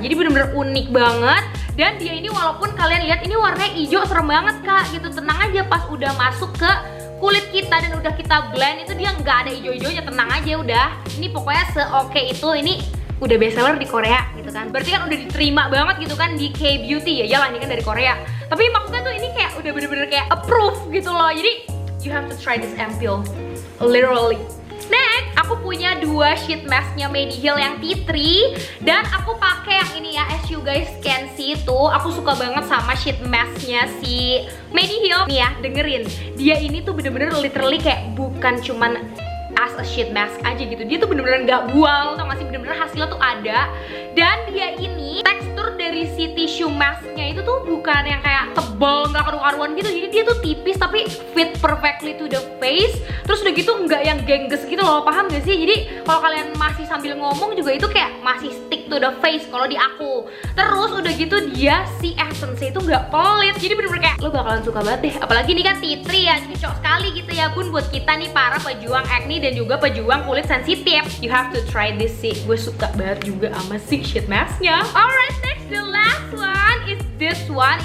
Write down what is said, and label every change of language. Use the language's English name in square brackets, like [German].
[Indonesian] Jadi bener-bener unik banget. Dan dia ini walaupun kalian lihat ini warnanya hijau, serem banget kak gitu, tenang aja pas udah masuk ke kulit kita dan udah kita blend itu dia nggak ada hijau-hijaunya, tenang aja udah. Ini pokoknya se-oke itu, ini udah bestseller di Korea gitu kan. Berarti kan udah diterima banget gitu kan di K-beauty ya. Yalah ini kan dari Korea. Tapi maksudnya tuh ini kayak udah bener-bener kayak approve gitu loh. Jadi [English] you have to try this ampoule, literally. [Indonesian] Next, aku punya 2 sheet masknya Mediheal yang tea tree dan aku pakai yang ini ya. [English] As you guys can see [Indonesian] tuh, aku suka banget sama sheet masknya si Mediheal. Nih ya, dengerin. Dia ini tuh bener-bener literally kayak bukan cuman [English] as a sheet mask [Indonesian] aja gitu. Dia tuh bener-bener gak bual, tau gak sih? Bener-bener hasilnya tuh ada. Dan dia ini tekstur dari si tissue masknya itu tuh bukan yang kayak tebal, gak karu-karuan gitu. Jadi dia tuh tipis tapi [English] fit perfectly to the face. [Indonesian] Terus udah gitu nggak yang gengges gitu loh, paham gak sih? Jadi kalau kalian masih sambil ngomong juga itu kayak masih [English] stick to the face [Indonesian] kalau di aku. Terus udah gitu dia si essence itu nggak pelit. Jadi bener-bener kayak lo bakalan suka banget deh. Apalagi ini kan tea tree ya, cocok sekali gitu ya bun buat kita nih para pejuang acne dan juga pejuang kulit sensitif. [English] You have to try this [Indonesian] sih. Gue suka banget juga sama si sheet masknya. [English] Alright, next the last one is this one.